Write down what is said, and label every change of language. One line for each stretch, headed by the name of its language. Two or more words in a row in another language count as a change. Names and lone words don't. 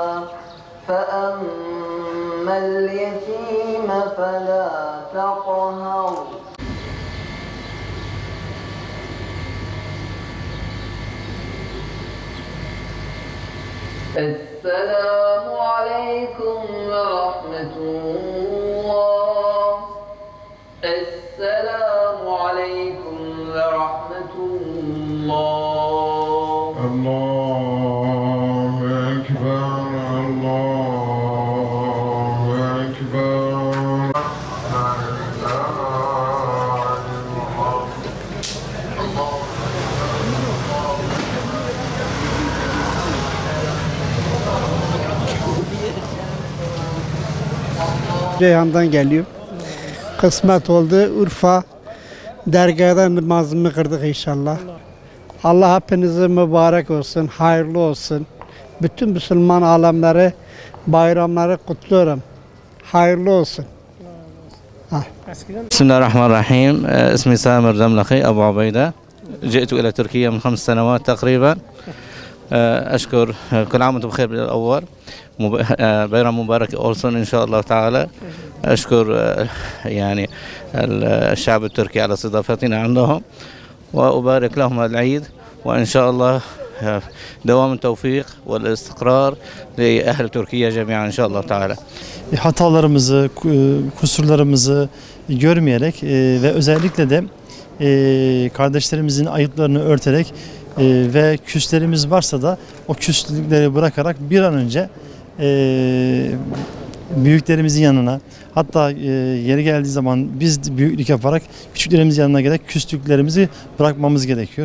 Arabic: فأما اليتيم فلا تقهر السلام عليكم ورحمة الله. السلام عليكم ورحمة الله. الله أكبر الله أكبر.
Turkish: Ceyhan'dan geliyor. Kısmet oldu. Urfa dergahda namazımı kırdık inşallah. Allah hepinize mübarek olsun, hayırlı olsun. Bütün Müslüman alemleri, bayramları kutluyorum. Hayırlı olsun.
Arabic: بسم الله الرحمن الرحيم. اسمي سامر زملقي أبو عبيدة. جئت إلى تركيا من 5 سنوات تقريبا. أشكر كل عام وأنتم بخير بالأول.
Turkish: Bayram mübarek olsun
Arabic: إن شاء الله تعالى. أشكر يعني الشعب التركي على استضافتنا عندهم وأبارك لهم العيد وإن شاء الله دوام التوفيق والاستقرار لأهل تركيا جميعا إن شاء الله تعالى.
Turkish: Hatalarımızı, kusurlarımızı görmeyerek ve özellikle de kardeşlerimizin ayıplarını örterek ve küslerimiz varsa da o küslükleri bırakarak bir an önce büyüklerimizin yanına, hatta yeri geldiği zaman biz büyüklük yaparak küçüklerimizin yanına gelip küslüklerimizi bırakmamız gerekiyor.